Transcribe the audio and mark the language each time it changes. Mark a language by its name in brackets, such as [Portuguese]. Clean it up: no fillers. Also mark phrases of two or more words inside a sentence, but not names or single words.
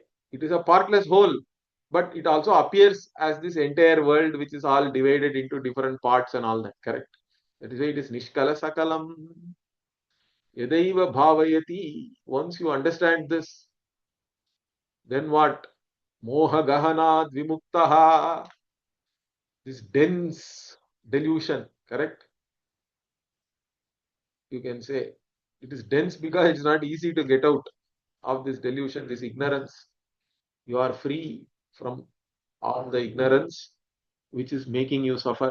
[English] It is a partless whole. But it also appears as this entire world which is all divided into different parts and all that. Correct. That is why it is [Sanskrit] Nishkala Sakalam. Yadaiva bhavayati. [English] Once you understand this, then what? [Sanskrit] Moha gahanad vimuktaha. [English] This dense delusion, correct? You can say it is dense because it's not easy to get out of this delusion, this ignorance. You are free from all the ignorance which is making you suffer.